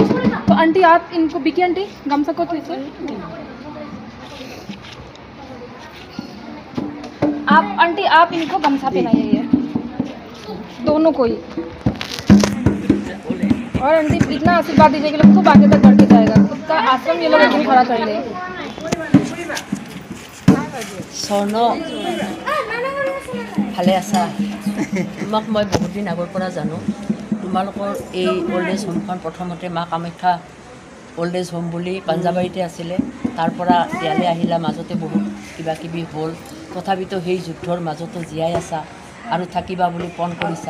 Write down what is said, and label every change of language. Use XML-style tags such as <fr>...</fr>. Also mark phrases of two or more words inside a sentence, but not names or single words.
<hi>तो आंटी आप इनको बिकी आंटी गम सको तो इसे आप आंटी आप इनको गमछा पहनाइए ये दोनों को ही, और आंटी इतना आशीर्वाद दीजिए कि लोग खूब आगे तक बढ़ के जाएगा, खुद का आश्रम ये लोग एकदम खड़ा कर ले।</hi> <as>स्वर्ণ ভালে আছা? তোমাক মই বহুত দিন আগৰ পৰা জানো। তোমালোকৰ এই</as> <en>old age homeখন</en> <as>প্ৰথমতে মা কামাখ্যা ওল্ড এজ হোম বুলি পাঞ্জাবাৰীতে আছিলে, তাৰ পৰা ইয়ালৈ আহিলা, মাজতে বহুত কিবা কিবি হ'ল, তথাপিতো সেই যুদ্ধৰ মাজতো জীয়াই আছা আৰু থাকিবা বুলি পণ কৰিছা।</as>